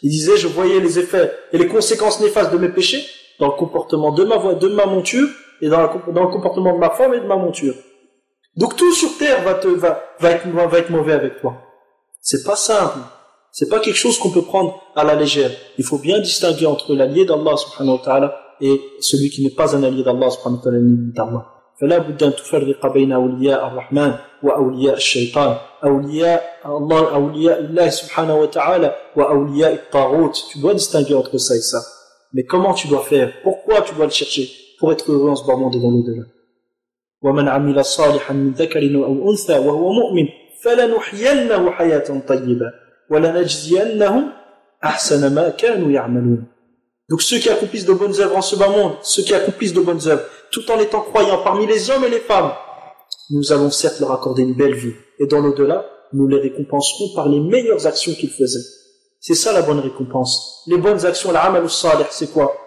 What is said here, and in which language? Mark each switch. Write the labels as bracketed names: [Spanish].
[French] Il disait, je voyais les effets et les conséquences néfastes de mes péchés dans le comportement de ma voix, de ma monture et dans le comportement de ma femme et de ma monture. Donc tout sur terre va être mauvais avec toi. C'est pas simple. C'est pas quelque chose qu'on peut prendre à la légère. Il faut bien distinguer entre l'allié d'Allah subhanahu wa ta'ala et celui qui n'est pas un allié d'Allah subhanahu wa ta'ala. [Arabic] فلا بد أن تفرق بين أولياء الرحمن وأولياء الشيطان أولياء الله أولياء الله سبحانه وتعالى وأولياء الطاغوت. [French] Tu dois distinguer entre ça et ça. Mais comment tu dois faire? Pourquoi tu dois le chercher pour être heureux en ce bas monde et dans l'au-delà? [Arabic] ومن عمل صالحا من ذكر أو أنثى وهو مؤمن فلنحيينه حياة طيبة ولنجزينهم أحسن ما كانوا يعملون. [French] Donc ceux qui accomplissent de bonnes œuvres en ce bas monde, ceux qui accomplissent de bonnes œuvres, tout en étant croyants parmi les hommes et les femmes, nous allons certes leur accorder une belle vie. Et dans l'au-delà, nous les récompenserons par les meilleures actions qu'ils faisaient. C'est ça la bonne récompense. Les bonnes actions, l'amal salih, c'est quoi?